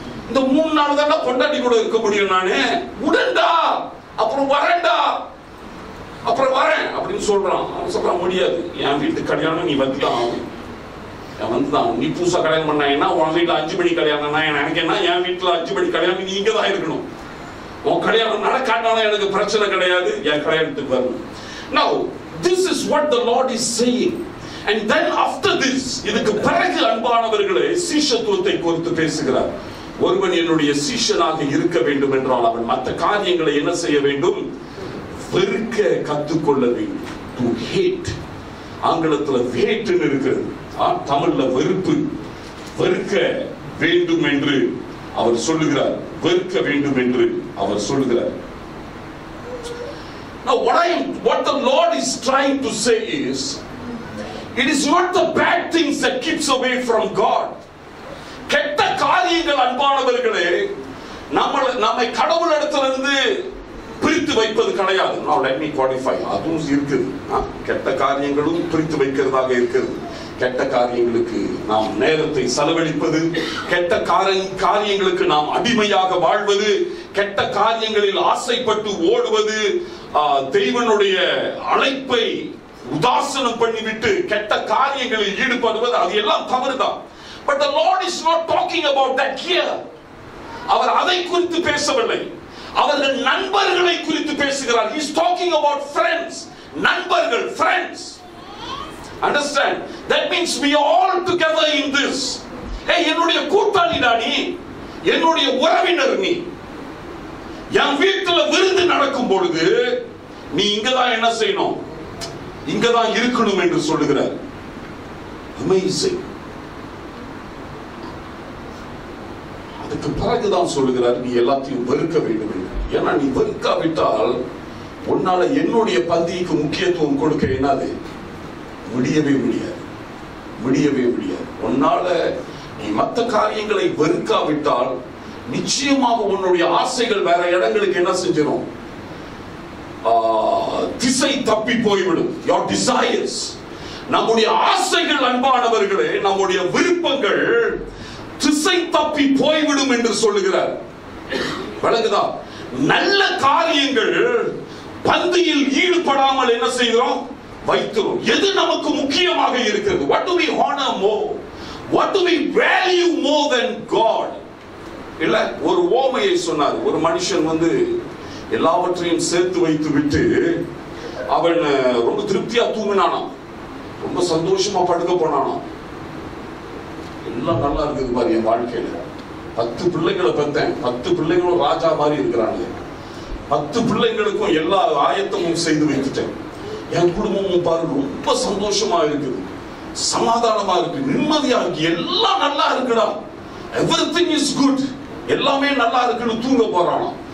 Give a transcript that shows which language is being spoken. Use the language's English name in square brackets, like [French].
[Tamil] இந்த 3 நாள் தான் பொண்டாட்டி கூட இருக்க முடியும், நானு உடன்டா, அப்புறம் வரேன்டா, அப்புறம் வரேன் அப்படின்னு சொல்றான். அவன் சொல்றான், முடியாது, என் வீட்டு கல்யாணம் நீ வந்துதான், வந்துதான். நீ புதுசா கல்யாணம் பண்ணா உன் வீட்டுல 5 மணி கல்யாணம்னா எனக்கு என்ன, என் வீட்டுல 5 மணி கல்யாணம் நீ இங்க தான் இருக்கணும். உன் கல்யாணம் நடக்காட்டாலும் எனக்கு பிரச்சனை கிடையாது, என் கல்யாணத்துக்கு வரணும். [English] Now this is what the Lord is saying. And then after this, [Tamil] இதுக்கு பிறகு அன்பானவர்களே சீஷத்துவத்தை குறித்து பேசுகிறார். ஒருவன் என்னுடைய சீஷனாக இருக்க வேண்டும் என்றால் அவன் மற்ற காரியங்களை என்ன செய்ய வேண்டும்? வெறுக்க கற்றுக்கொள்ள வேண்டும். [English] To hate. [Tamil] ஆங்கிலத்தில் hate இருக்கிறது, தமிழ்ல வெறுப்பு. வெறுக்க வேண்டும் என்று அவர் சொல்லுகிறார். வெறுக்க வேண்டும் என்று அவர் சொல்லுகிறார். [English] Now what the Lord is trying to say is, it is not the bad things that keeps away from God. [Tamil] கெட்ட காரியங்கள் அன்பானவர்களே நம்மை கடவுளிடத்திலிருந்து பிரித்து வைப்பது கிடையாது. [English] Now let me qualify. [Tamil] அதுவும் இருக்குது, கெட்ட காரியங்களும் பிரித்து வைக்கிறதாக இருக்கிறது. கெட்ட காரியங்களுக்கு நாம் நேரத்தை செலவழிப்பது, கெட்ட காரியங்களுக்கு நாம் அடிமையாக வாழ்வது, கெட்ட காரியங்களில் ஆசைப்பட்டு ஓடுவது, தெய்வனுடைய அழைப்பை உதாசனம் பண்ணிவிட்டு கெட்ட காரியங்களில் ஈடுபடுவது, அது எல்லாம் தவறுதான். [English] But the Lord is not talking about that here. [Tamil] அவர் அதை குறித்து பேசவில்லை, அவர்கள் நண்பர்களை குறித்து பேசுகிறார். [English] He is talking about friends. [Tamil] நண்பர்கள், friends. [English] Understand? That means we are all together in this. [Tamil] Hey, என்னுடைய கூட்டாளிடா நீ, என்னுடைய உறவினர் நீ. என் வீட்டுல விருந்து நடக்கும் பொழுது நீ இங்கதான் என்ன செய்யணும்? இங்கதான் இருக்கணும் என்று சொல்லுகிறார். Amazing. அதுக்கு பிறகுதான் சொல்லுகிறார், நீ எல்லாத்தையும் வெறுக்க வேண்டும் என்று. ஏன்னா நீ வெறுக்காவிட்டால் உன்னால என்னுடைய பந்திக்கு முக்கியத்துவம் கொடுக்க என்னது? முடியவே முடியாது, முடியவே முடியாது. உன்னால நீ மற்ற காரியங்களை வெறுக்காவிட்டால் நிச்சயமாக உன்னுடைய ஆசைகள் வேற இடங்களுக்கு என்ன செஞ்சிடும்? திசை தப்பி போய்விடும். [English] Your desires, [Tamil] நம்முடைய ஆசைகள் அன்பானவர்களே, நம்முடைய விருப்பங்கள் திசை தப்பி போய்விடும் என்று சொல்லுகிறார். விளங்குதா? நல்ல காரியங்கள் பந்தியில் ஈடுபடாமல் என்ன செய்கிறோம்? வைக்கிறோம். எது நமக்கு முக்கியமாக இருக்கிறது? [English] What do we honor more? What do we value more than God? [Tamil] இல்ல, ஒரு ஓமையை சொன்னார். ஒரு மனுஷன் எல்லாவற்றையும் சேர்த்து வைத்து விட்டு அவன் ரொம்ப திருப்தியா தூங்கினானாம், ரொம்ப சந்தோஷமா படுக்க போனானாம். எல்லாம் நல்லா இருக்குது பாரு என் வாழ்க்கையில, 10 பிள்ளைகளை பெற்றேன், 10 பிள்ளைகளும் ராஜா மாதிரி இருக்கிறாங்க, 10 பிள்ளைங்களுக்கும் எல்லா ஆயத்தமும் செய்து வைத்துட்டேன், என் குடும்பமும் பாரு ரொம்ப சந்தோஷமா இருக்குது, சமாதானமா இருக்கு, நிம்மதியா இருக்கு, எல்லாம் நல்லா இருக்குடா, [English] everything is good, [Tamil] எல்லாமே நல்லா இருக்குன்னு தூங்க போறானா.